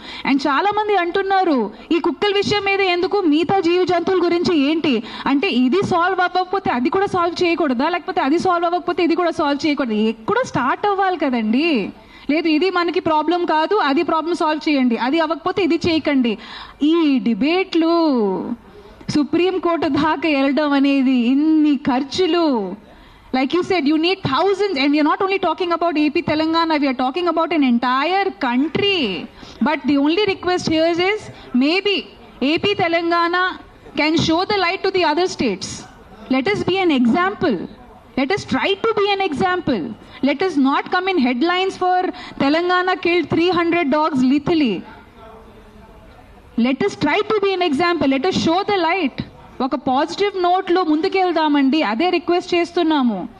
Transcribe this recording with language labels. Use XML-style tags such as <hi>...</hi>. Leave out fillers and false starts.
<te>And చాలా మంది అంటున్నారు ఈ కుక్కల విషయం మీద ఎందుకు, మిగతా జీవ జంతువుల గురించి ఏంటి అంటే, ఇది సాల్వ్ అవ్వకపోతే అది కూడా సాల్వ్ చేయకూడదా, లేకపోతే అది సాల్వ్ అవ్వకపోతే ఇది కూడా సాల్వ్ చేయకూడదు? ఎక్కడో స్టార్ట్ అవ్వాలి కదండి. లేదు ఇది మనకి ప్రాబ్లం కాదు, అది ప్రాబ్లం సాల్వ్ చేయండి, అది అవ్వకపోతే ఇది చేయకండి. ఈ డిబేట్లు సుప్రీంకోర్టు దాకా వెళ్ళడం అనేది ఇన్ని ఖర్చులు.</te> <en>Like you said, you need thousands, and we are not only talking about AP Telangana, we are talking about an entire country. But the only request here is maybe AP Telangana can show the light to the other states. Let us be an example. Let us try to be an example. Let us not come in headlines for Telangana killed 300 dogs lethally. Let us try to be an example. Let us show the light.</en> <te>ఒక positive నోట్లో ముందుకెళ్దామండి, అదే request చేస్తున్నాము.</te>